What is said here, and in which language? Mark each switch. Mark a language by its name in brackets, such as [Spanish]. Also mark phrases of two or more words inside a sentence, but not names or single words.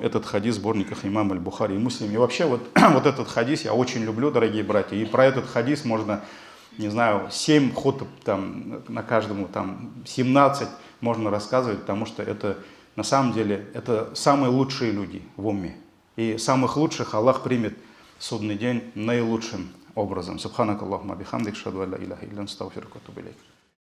[Russian] Этот хадис в сборниках имама аль-Бухари и Муслим. И вообще вот этот хадис я очень люблю, дорогие братья. И про этот хадис можно, не знаю, 7 хутб там, на каждому, там 17 можно рассказывать, потому что это на самом деле это самые лучшие люди в умме. И самых лучших Аллах примет в судный день наилучшим образом. [Arabic] سبحانك اللهم وبحمدك أشهد أن لا إله إلا أنت أستغفرك وأتوب إليك.